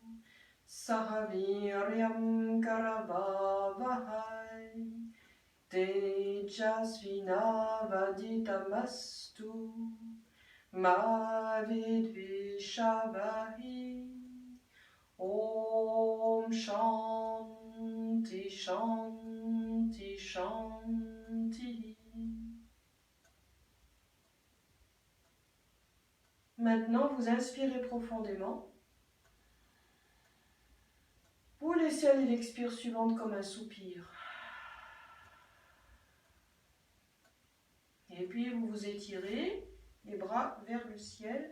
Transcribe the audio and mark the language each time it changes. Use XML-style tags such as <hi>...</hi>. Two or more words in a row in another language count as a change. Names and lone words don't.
<sa>सहवीर्यं करवावहै तेजस्विनावधीतमस्तु मा विद्विषावहै. ॐ शान्ति शान्ति शान्ति.</sa> <fr>Maintenant, vous inspirez profondément. Vous laissez aller l'expire suivante comme un soupir. Et puis, vous vous étirez, les bras vers le ciel.</fr>